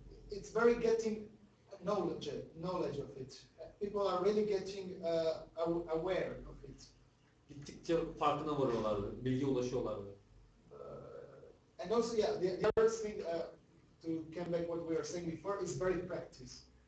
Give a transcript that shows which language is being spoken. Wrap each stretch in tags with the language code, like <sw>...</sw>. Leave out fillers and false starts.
<en>It's very getting knowledge of it. People are really getting aware of it.</en> <tr>Gittikçe farkına varıyorlardı, bilgi ulaşıyorlardı.</tr> <en>And also, yeah, the other thing to come back what we were saying before is very practice.</en>